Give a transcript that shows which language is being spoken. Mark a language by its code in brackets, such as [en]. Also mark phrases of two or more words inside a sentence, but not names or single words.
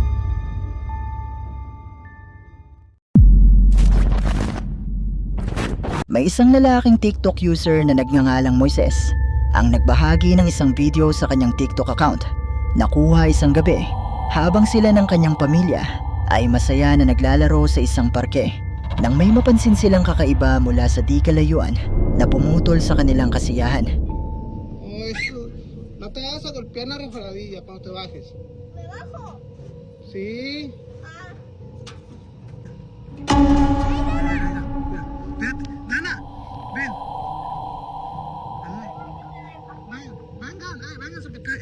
[tl] May isang lalaking TikTok user na nagngangalang Moises ang nagbahagi ng isang video sa kanyang TikTok account na kuha isang gabi habang sila ng kanyang pamilya ay masaya na naglalaro sa isang parke nang may mapansin silang kakaiba mula sa di kalayuan na pumutol sa kanilang kasiyahan. [es] No te vas a golpear la resbaladilla cuando te bajes. ¿Me bajo? Sí. Ah. Vete, Nana, ven. Vengan, vénganse para acá.